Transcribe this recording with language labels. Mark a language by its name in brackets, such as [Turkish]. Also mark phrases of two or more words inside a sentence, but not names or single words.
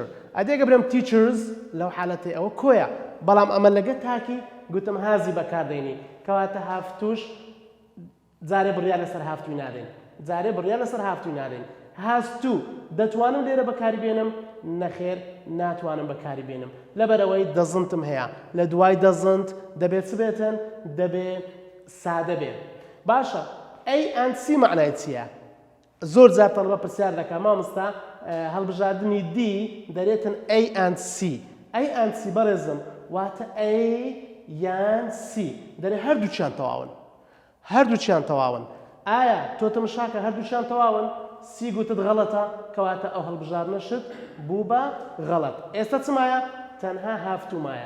[Central Kurdish] ئەدێگە برێم تیچرز لەو حالەتەی ئەوە کۆیە. بەڵام ئەمە لەگە تاکی گوتم هازی بەکاردێنی کەواتە هافتوش جارێ بڕیار لەسەر هافتووی نادێن. جارێ بڕیار لەسەر هافتووی نادێن. هاستوو دەتوانم لێرە بەکاری بێنم؟ نەخێر ناتوانم بەکاری بێنم لەبەرەوەی دەزنتم هەیە. لە دوای دەزنت دەبێت چ بێتن؟ دەبێت سادە بێت. باشە. [English] A and C [Central Kurdish] معنای چییە؟ زۆر جار تەڵبە پرسیار دەکات مامۆستا هەڵبژاردننی D دەرێتن [English] A and C. A and C [Central Kurdish] بەڕێزم واتە A یان C دەرێ هەردووچیان تەواون. هەردووچیان تەواون. ئایا تۆ تەماشاکە هەردووچیان تەواون؟ سی گوتت غەڵەتە کەواتە ئەو هەڵبژاردنەشت بوو بە غەڵەت. ئێستا چمایە؟ تەنها هافتوومایە.